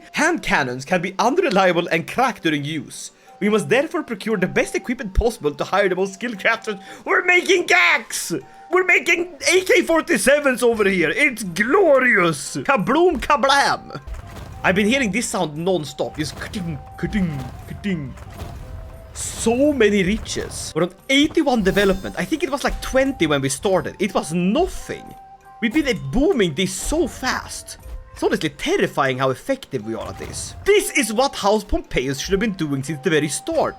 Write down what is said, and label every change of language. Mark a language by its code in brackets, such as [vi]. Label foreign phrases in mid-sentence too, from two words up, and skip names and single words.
[en] Hand cannons can be unreliable and cracked during use. We must therefore procure the best equipment possible to hire the most skilled crafters. We're making GACs! We're making AK-47s over here. It's glorious. Kabloom, kablam. I've been hearing this sound non-stop. Just ka-ting, ka-ting, ka-ting. So many riches. We're on 81 development. I think it was like 20 when we started. It was nothing. We've been booming this so fast. It's honestly terrifying how effective we are at this. This is what House Pompeius should have been doing since the very start.